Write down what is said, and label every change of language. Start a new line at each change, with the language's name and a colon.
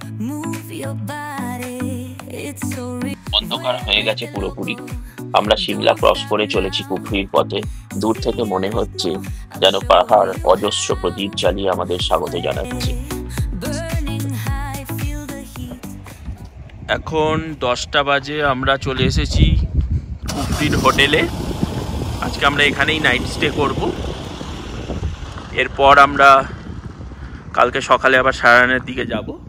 English: Move your body, it's so real.
Bangla: অন্ধকার হয়ে গেছে পুরোপুরি। আমরা সিমলা ক্রস করে চলেছি কুফরির পথে। দূর থেকে মনে হচ্ছে যেন পাহাড় অজস্র প্রদীপ জ্বালিয়ে আমাদের স্বাগত জানাচ্ছে।
English: Burning high, feel the heat.
Bangla: এখন 10টা বাজে, আমরা চলে এসেছি কুফরির হোটেলে। আজকে আমরা এখানেই নাইট স্টে করব। এরপর আমরা কালকে সকালে আবার সারানের দিকে যাব।